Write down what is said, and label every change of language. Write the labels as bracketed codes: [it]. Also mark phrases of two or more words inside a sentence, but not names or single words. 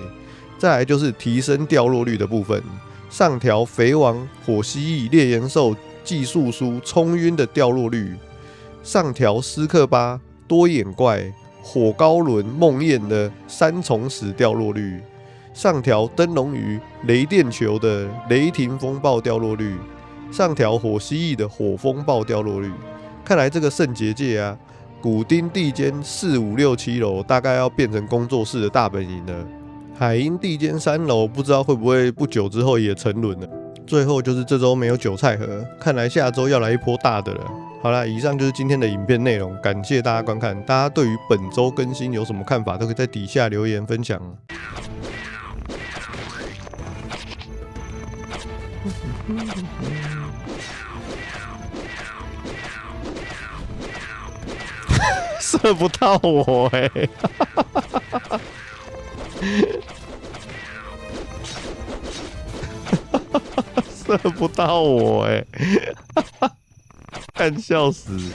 [zh] 再來就是提升掉落率的部分，上調肥王、火蜥蜴、烈焰獸技術書衝暈的掉落率，上調斯克巴、多眼怪、火高輪、夢魘的3重死掉落率，上調燈籠魚、雷電球的雷霆風暴掉落率，上調火蜥蜴的火風暴掉落率。看來這個聖結界啊，古丁地間4、5、6、7樓大概要變成工作室的大本營了。海鷹地間3樓不知道會不會不久之後也沉淪了。最後就是這周沒有韭菜盒，看來下周要來一波大的了。好啦，以上就是今天的影片內容，感謝大家觀看。大家对於本周更新有什麼看法，都可以在底下留言分享。射不到我欸射不到我欸看笑死！